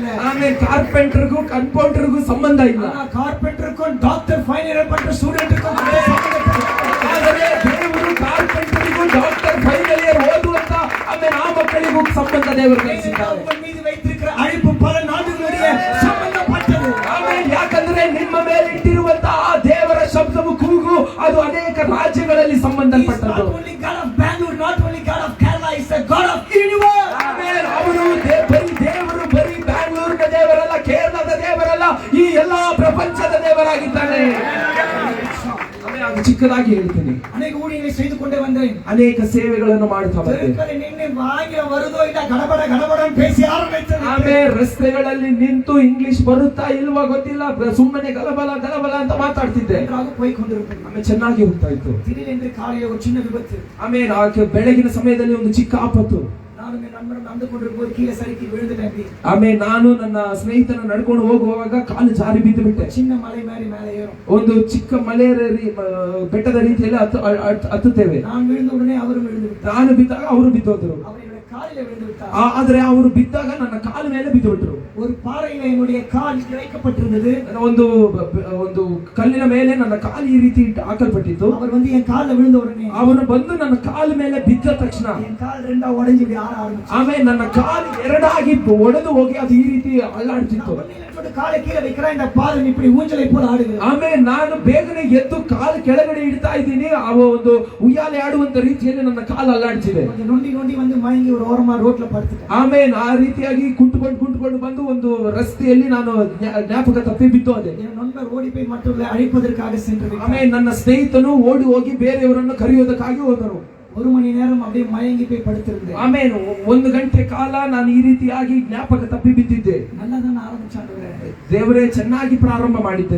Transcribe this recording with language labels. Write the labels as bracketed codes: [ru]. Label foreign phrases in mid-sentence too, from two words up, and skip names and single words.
[kn] ಆಮೇಲೆ ಕಾರ್ಪೆಂಟರ್ಗೂ ಕಂಪೌಂಡರ್ಗೂ ಸಂಬಂಧ ಇಲ್ಲ. ಕಾರ್ಪೆಂಟರ್ಗೂ [en] doctor final year [kn] ಪಟ್ಟ ಸ್ಟೂಡೆಂಟ್ಗೂ ಆದರೆ ದೇವರು ಕಾರ್ಪೆಂಟರ್ಗೂ [en] doctor final year [kn] ಓದುವಂತ ಆಮೇಲೆ ಆ ಮಕ್ಕಳಿಗೂ ಸಂಬಂಧ ದೇವರು ಕಳಿಸಿದ್ದಾರೆ. [ta] மீது வைத்திருக்கிற அழைப்பு பல நாடுகளுடைய ಸಂಬಂಧಪಟ್ಟது. [kn] ಆಮೇಲೆ ಯಾಕಂದ್ರೆ ನಿಮ್ಮ ಮೇಲೆ ಇಟ್ಟಿರುವಂತ ಆ ದೇವರ ಶಬ್ದವು ಕೂಗು ಅದು ಅನೇಕ ರಾಜ್ಯಗಳಲ್ಲಿ [en] He is [kn] ಸಂಬಂಧಪಟ್ಟದ್ದು. [en] not only God of Bangalore, not only God of Kerala, he is the God of universe. [kn] ಆಮೆನ್. ಅವರು ಬರೀ ದೇವರು ಬರೀ ಬ್ಯಾಂಗ್ಳೂರಿನ ದೇವರಲ್ಲ, ಕೇರಳದ ದೇವರಲ್ಲ, ಈ ಎಲ್ಲಾ ಪ್ರಪಂಚದ ದೇವರಾಗಿದ್ದಾನೆ. ಆಮೆನ್. ಅದು ಚಿಕ್ಕದಾಗಿ ಹೇಳ್ತೀನಿ, ಅನೇಕ ಊರಿನಲ್ಲಿ [ta] செய்துಕೊಂಡೇ வந்தேன். [kn] ಅನೇಕ ಸೇವೆಗಳನ್ನು ಮಾಡ್ತಾ ಬಂದೆ. [ta] தெருக்களை நின்று வாயில வருதோ இல்ல கடபட கடபடன்னு பேசி ஆரம்பிச்சது. [kn] ಆಮೇಲೆ ರಸ್ತೆಗಳಲ್ಲಿ ನಿಂತು ಇಂಗ್ಲಿಷ್ ಬರುತ್ತಾ ಇಲ್ವಾ ಗೊತ್ತಿಲ್ಲ, ಸುಮ್ಮನೆ ಗಲಬಲ ಗಲಬಲ ಅಂತ ಮಾತಾಡ್ತಿದ್ದೆ. [ta] நன்றாக போய் கொண்டிருப்பேன். [kn] ಆಮೇಲೆ ಚೆನ್ನಾಗಿ ಹೋಗ್ತಾ ಇತ್ತು. [ta] திடீரென்று காலையில ஒரு சின்ன விபத்து. [kn] ಆಮೇಲೆ ಬೆಳಗಿನ ಸಮಯದಲ್ಲಿ ಒಂದು ಚಿಕ್ಕ ಆಪತ್ತು. ನಾನು ನನ್ನ [ta] ನண்பரும் நடந்து கொண்டிருக்கும்போது கீழே சறுக்கி விழுந்துட்டேன். [kn] ಆಮೇಲೆ ನಾನು ನನ್ನ ಸ್ನೇಹಿತನ ನಡ್ಕೊಂಡು ಹೋಗುವಾಗ ಕಾಲು ಜಾರಿ ಬಿದ್ದು ಬಿಟ್ಟೆ. [ta] சின்ன மலை மாதிரி மேலே ஏறும். [kn] ಒಂದು ಚಿಕ್ಕ ಬೆಟ್ಟದ ರೀತಿಯಲ್ಲಿ ಹತ್ತುತ್ತೇವೆ. [ta] நான் விழுந்த உடனே அவரும் விழுந்து விட்டார். [kn] ನಾನು ಬಿದ್ದಾಗ ಅವರು ಬಿದ್ದೋದ್ರು. [ta] அவர் என்னுடைய காலிலே விழுந்து விட்டார். [kn] ಆದ್ರೆ ಅವರು ಬಿದ್ದಾಗ ನನ್ನ ಕಾಲ ಮೇಲೆ ಬಿದ್ದು ಬಿಟ್ರು. [ta] ஒரு பாறையில என்னுடைய கால் இழைக்கப்பட்டிருந்தது. [kn] ಒಂದು ಕಲ್ಲಿನ ಮೇಲೆ ನನ್ನ ಕಾಲು ಈ ರೀತಿ ಹಾಕಲ್ಪಟ್ಟಿತ್ತು. [ta] அவர் வந்து என் கால்ல விழுந்த உடனே [kn] ಅವನು ಬಂದು ನನ್ನ ಕಾಲ ಮೇಲೆ ಬಿದ್ದ ತಕ್ಷಣ [ta] என் கால் ரெண்டா உடைஞ்சு இப்படி ஆட ஆரம்பிச்சு. [kn] ಆಮೇಲೆ ನನ್ನ ಕಾಲು ಎರಡಾಗಿ ಒಡೆದು ಹೋಗಿ ಅದು ಈ ರೀತಿ ಅಲ್ಲಾಡ್ತಿತ್ತು. [ta] காலை கீழே வைக்கிறேன், இந்த பாதம் இப்படி ஊஞ்சலை போல ஆடுகிறது. [kn] ಆಮೇಲೆ ನಾನು ಬೇಗನೆ ಎದ್ದು ಕಾಲು ಕೆಳಗಡೆ ಇಡ್ತಾ ಇದ್ದೀನಿ, ಅವ ಒಂದು ಉಯ್ಯಾಲೆ ಆಡುವಂತ ರೀತಿಯಲ್ಲಿ ನನ್ನ ಕಾಲು ಅಲ್ಲಾಡ್ತಿದೆ. [ta] கொஞ்சம் நொண்டி நொண்டி வந்து மயங்கி ஒரு ஓரமா ரோட்ல படுத்துட்டேன். [kn] ಆಮೇಲೆ ಆ ರೀತಿಯಾಗಿ ಕುಂಟುಕೊಂಡು ಬಂದು ಒಂದು ರಸ್ತೆಯಲ್ಲಿ ನಾನು ಜ್ಞಾಪಕ ತಪ್ಪಿ ಬಿದ್ದು ಅದೇ. [ta] என் நண்பர் ஓடி போய் மற்றவர்களை அழைப்பதற்காக சென்று [kn] ಆಮೇಲೆ ನನ್ನ ಸ್ನೇಹಿತನು ಓಡಿ ಹೋಗಿ ಬೇರೆಯವರನ್ನು ಕರೆಯೋದಕ್ಕಾಗಿ ಹೋದರು. [ta] ஒரு மணி நேரம் அப்படியே மயங்கி போய் படுத்திருந்தேன். [kn] ಆಮೇಲೆ 1 ಗಂಟೆ ಕಾಲ ನಾನು ಈ ರೀತಿಯಾಗಿ ಜ್ಞಾಪಕ ತಪ್ಪಿ ಬಿದ್ದಿದ್ದೆ. [ta] நல்லா தான் ஆரம்பிச்சாண்டவரே. [kn] ದೇವರೇ ಚೆನ್ನಾಗಿ ಪ್ರಾರಂಭ ಮಾಡಿದ್ದೇನೆ.